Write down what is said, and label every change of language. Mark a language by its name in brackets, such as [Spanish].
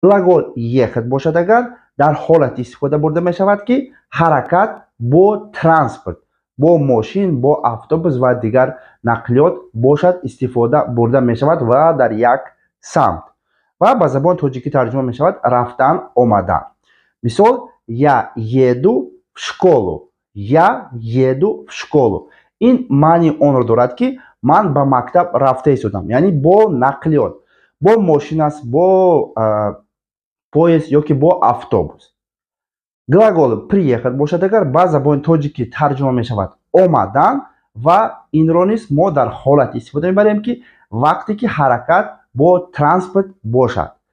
[Tajik] глагол ехать бошад агар дар ҳолати истифода бурда мешавад ки ҳаракат бо транспорт, бо мошин, бо автобус ва дигар нақлиёт бошад истифода бурда мешавад ва дар як самт. ва ба забони тоҷикӣ тарҷума мешавад рафтан омадан. [Russian] Мисол: я еду в школу, я еду в школу. [Tajik] ин маъни онро дорад ки ман ба мактаб рафта истодам, яъне бо нақлиёт, бо мошин аст, бо поезд ёки бо автобус. глагол приехат бошад агар ба забони тоҷикӣ тарҷума мешавад омадан ва инро низ мо дар ҳолати истифода мебарем ки вақте ки ҳаракат бо транспорт бошад.